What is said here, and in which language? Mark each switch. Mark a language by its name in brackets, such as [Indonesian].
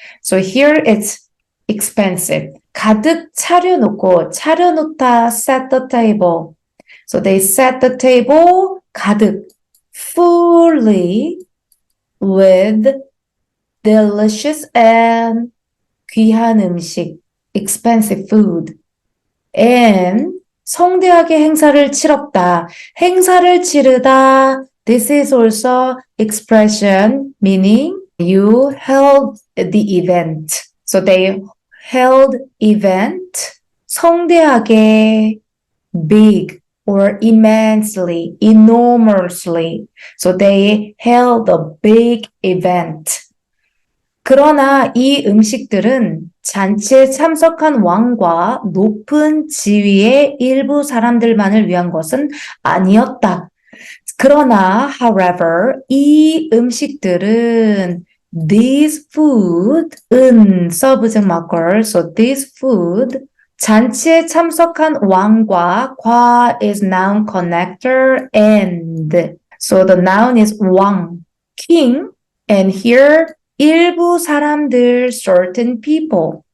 [English] So here it's expensive. [Korean] 가득 차려놓다, [English] set the table. So they set the table 가득, fully with delicious and [Korean] 귀한 음식, [English] expensive food. [Korean] And 성대하게 행사를 치렀다. 행사를 치르다. [English] This is also expression meaning you held the event. So they held event 성대하게 big or immensely, enormously. So they held a big event. [Korean] 그러나 이 음식들은 잔치에 참석한 왕과 높은 지위의 일부 사람들만을 위한 것은 아니었다. [English] 그러나, however, [Korean] 이 음식들은 [English] this food, subject marker, so this food, [Korean] 잔치에 참석한 왕과 [English] 과 is noun connector and so the noun is 왕, king, and here [Korean] 일부 사람들, [English] certain people.